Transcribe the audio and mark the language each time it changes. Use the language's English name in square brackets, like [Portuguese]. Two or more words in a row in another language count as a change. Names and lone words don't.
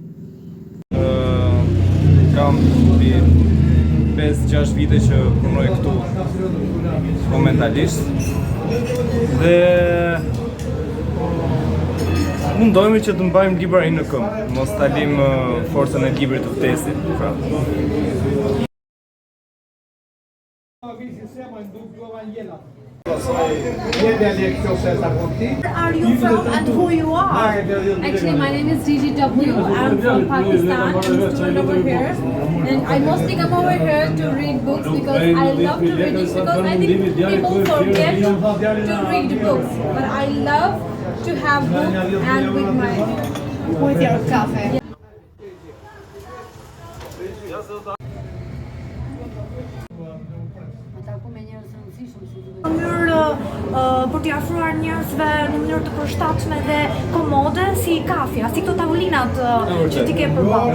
[Albanian] Kam 5-6 vite që punoj këtu momentalisht dhe mundohemi që të mbajmë librarin në këmbë, mos ta lëmë forcën e librit të vdesit, pra. [English] Are you from and who you are? Actually, my name is GGW. I'm from Pakistan. I'm student over here, and I mostly come over here to read books because I love to read books because I think people forget to read books, but I love to have books and with your coffee. [Albanian] Për t'i afruar njerëzve në mënyrë të përshtatshme dhe komode si kafja, si këto tavolinat që ti ke përballë.